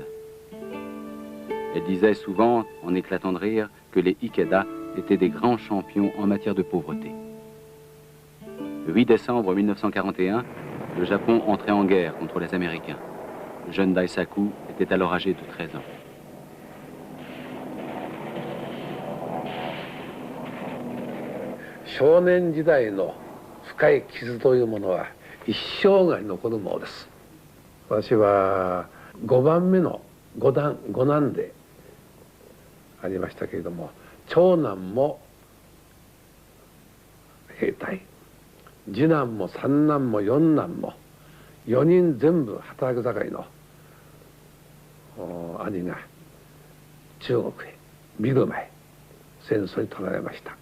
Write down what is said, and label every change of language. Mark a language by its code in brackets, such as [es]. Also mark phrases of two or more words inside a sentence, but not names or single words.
[fr] Elle disait souvent, en éclatant de rire, que les Ikeda étaient des grands champions en matière de pauvreté. Le 8 décembre 1941, le Japon entrait en guerre contre les Américains. Le jeune Daisaku était alors âgé de 13 ans. [ja] 少年時代の深い傷というものは一生涯残るものです。私は5番目の五男でありましたけれども、長男も兵隊、次男も三男も四男も4人全部働き盛りの兄が中国へビルマへ戦争に取られました。